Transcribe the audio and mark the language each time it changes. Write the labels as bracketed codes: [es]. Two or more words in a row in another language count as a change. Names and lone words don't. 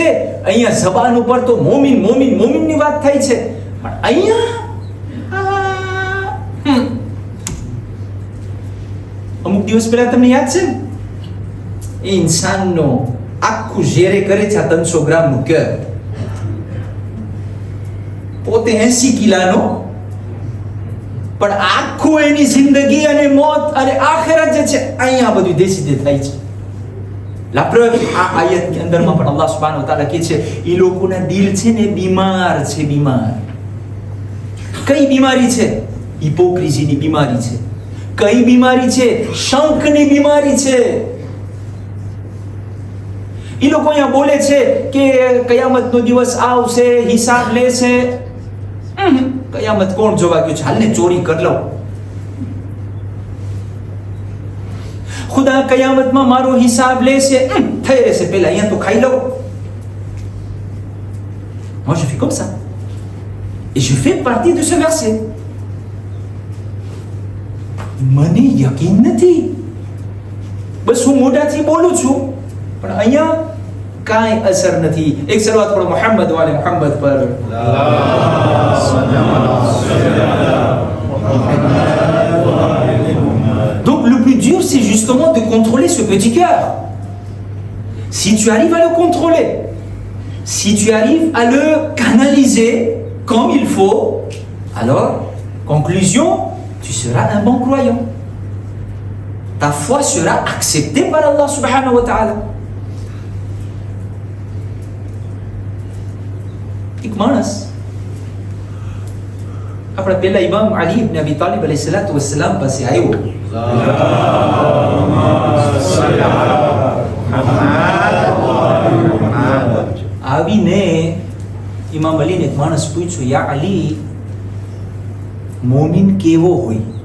[gu] અહીંયા જબાન ઉપર તો મોમીન મોમીન મોમીનની વાત થાય છે, પણ અહીંયા અમુક દિવસ પહેલા તમને યાદ છે એ ઇન્સાનનો આખું ઝેરે કરે છે આ 300 ગ્રામનું કર. પોતે 80 કિલાનો, પણ આખું એની જિંદગી અને મોત અને આખિરત જે છે અહીંયા બધું દેશી થાય છે. [fr] La preuve, [gu] આ આયતની અંદરમાં પણ અલ્લાહ [ar] سبحانه وتعالى [gu] કહે છે એ લોકોના દિલ છે ને બીમાર છે. બીમાર કઈ બીમારી છે? હિપોક્રેસીની બીમારી છે. કઈ બીમારી છે? શંકની બીમારી છે. એ લોકો અહીંયા બોલે છે કે કયામતનો દિવસ આવશે, હિસાબ લેશે. કયામત કોણ જોવા ગયું છે? હાલને ચોરી કરી લઉં. ખુદા કયામતમાં મારો હિસાબ લેશે, થઈ રહેશે, પહેલા અહીંયા તો ખાઈ લઉં. [fr] Moi je fais comme ça et je fais partie de ce verset. [gu] મને યકીન નથી, બસ હું મોઢાથી બોલું છું, પણ અહીંયા કાંઈ અસર નથી. એક સલવાત પઢો [ar] محمد وآل محمد [gu] પર. [fr] Donc le plus dur, c'est justement de contrôler ce petit cœur. Si tu arrives à le contrôler, si tu arrives à le canaliser comme il faut, alors, conclusion, tu seras un bon croyant. Ta foi sera acceptée par Allah [ar] سبحانه وتعالى. [gu] એક માણસ આપણા પહેલા ઇમામ અલી ઇબ્ન અબી તાલિબ [ar] عليه الصلاة والسلام [gu] પાસે આવ્યો. આવીને ઇમામ અલીને એક માણસ પૂછ્યું, યા અલી, મોમિન કેવો હોય?